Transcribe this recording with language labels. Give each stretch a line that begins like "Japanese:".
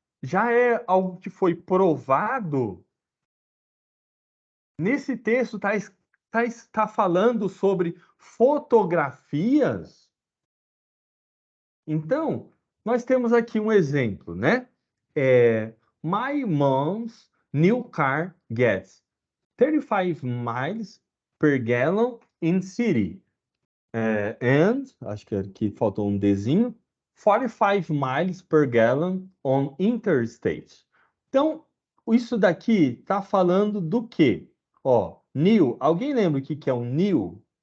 Portuguese: Já é algo que foi provado. Nesse texto está falando sobre fotografias. Então, nós temos aqui um exemplo, né?
English: My mom's new car gets 35 miles per gallon in city. And,
Portuguese: acho que aqui faltou um Dzinho,
English: 45 miles per gallon on interstate.
Portuguese: Então, isso daqui está falando do quê? Ó, new. Alguém lembra o que é um new?